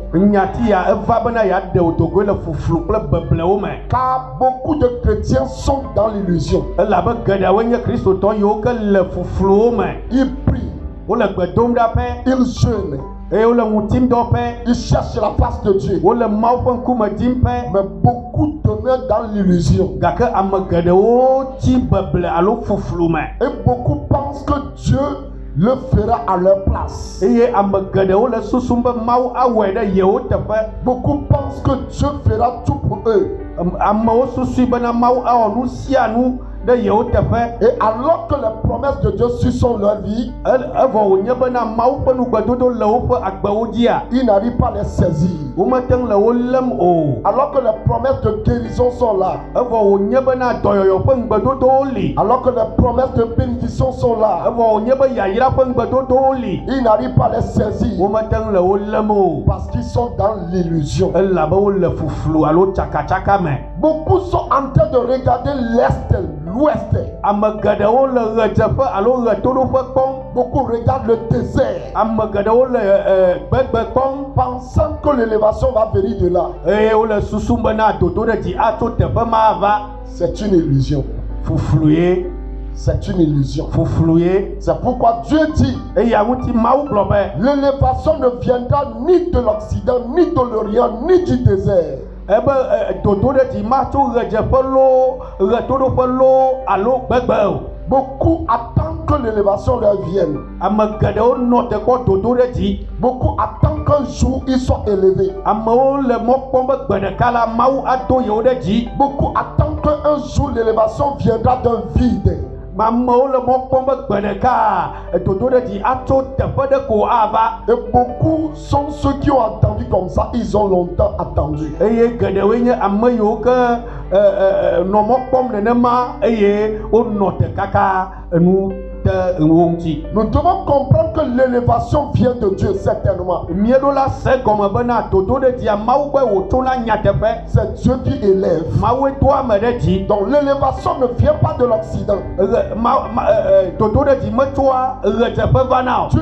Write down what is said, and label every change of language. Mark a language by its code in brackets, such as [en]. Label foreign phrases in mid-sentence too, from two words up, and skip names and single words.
[ee] Nyati ya eva bena ya de otogo le fuflu kple beblewo me. [fr] Car beaucoup de chrétiens sont dans l'illusion. [ee] Elabe geɖeawoe nye kristotɔ yiwo ke le fufluwo me. [fr] Ils prient, [ee] Wole gbe dom ɖa ƒe. [fr] ils jeûnent, [ee] Eye wole ŋutim dɔ ƒe. [fr] ils cherchent la face de Dieu. [ee] Wole Mawu ƒe ŋkume dim ƒe. [fr] Mais beaucoup demeurent dans l'illusion. [ee] Gake ame geɖewo tsi beble alo fuflu me. [fr] Et beaucoup pensent que Dieu le fera à leur place. [ee] Eye ame geɖewo le susum be Mawu awɔe ɖe yewo teƒe. [fr] Beaucoup pensent que Dieu fera tout pour eux. [ee] Amewo susui bena Mawu awɔ nu sia nu ɖe yewo teƒe. [fr] Et alors que les promesses de Dieu sur leur vie, [ee] Evɔ wònye bena Mawu ƒe nugbedodo le woƒe agbewo dzia. [fr] ils n'arrivent pas à les saisir. [ee] Womete ŋu le wo lém o. [fr] Alors que les promesses de guérison sont là. [ee] Evɔ wònye bena dɔyɔyɔ ƒe ŋugbedodowo li. [fr] Alors que les promesses de bénédiction sont là. [ee] Evɔ wònye be yayra ƒe ŋugbedodowo li. [fr] Ils n'arrivent pas à les saisir. [ee] Womete ŋu le wo lém o. [fr] Parce qu'ils sont dans l'illusion. [ee] Elabe wole fuflu alo tsakatsaka me. [fr] Beaucoup sont en train de regarder l'Est, l'Ouest. [ee] Ame geɖewo le ɣedzeƒe alo ɣetoɖoƒe kpɔm. [fr] Beaucoup regardent le désert. [ee] Ame geɖewo le gbegbe kpɔm. [fr] Pensant que l'élévation va venir de là. [ee] Eye wole susum bena dodoɖedzi atso teƒe ma va. [fr] C'est une illusion. [ee] Fuflu ye. [fr] C'est une illusion. [ee] Fuflu ye. [fr] C'est pourquoi Dieu dit, [ee] Eya ŋuti Mawu gblɔ be. [fr] l'élévation ne viendra ni de l'Occident, ni de l'Orient, ni du désert. [ee] Ebe dodoɖedzi matso ɣedzeƒe loo, ɣetoɖoƒe loo alo gbegbe o. [fr] Beaucoup attendent que l'élévation leur vienne. [ee] Ame geɖewo nɔ te kpɔ dodoɖedzi. [fr] Beaucoup attendent qu'un jour ils soient élevés. [ee] Amewo le mɔ kpɔm be gbe ɖeka la Mawu ado yewo ɖe dzi. [fr] Beaucoup attendent qu'un jour l'élévation viendra d'un vide. [ee] Amewo le mɔ kpɔm be gbe ɖeka dodoɖedzi atso teƒe ɖe ko ava. [fr] Et beaucoup sont ceux qui ont attendu comme ça. Ils ont longtemps attendu. [ee] Eye geɖewoe nye ame yiwo ke nɔ mɔ kpɔm nenema eye wonɔ te kaka nu te wo ŋuti. [fr] Nous devons comprendre que l'élévation vient de Dieu, certainement. [ee] Mieɖo la se gɔme bena dodoɖedzia Mawu gbɔe wòtso na nyateƒe. [fr] C'est Dieu qui élève. [ee] Mawue do ame ɖe dzi. [fr] Donc l'élévation ne vient pas de l'Occident. [ee] Dodoɖedzi metsoa ɣedzeƒe vana o.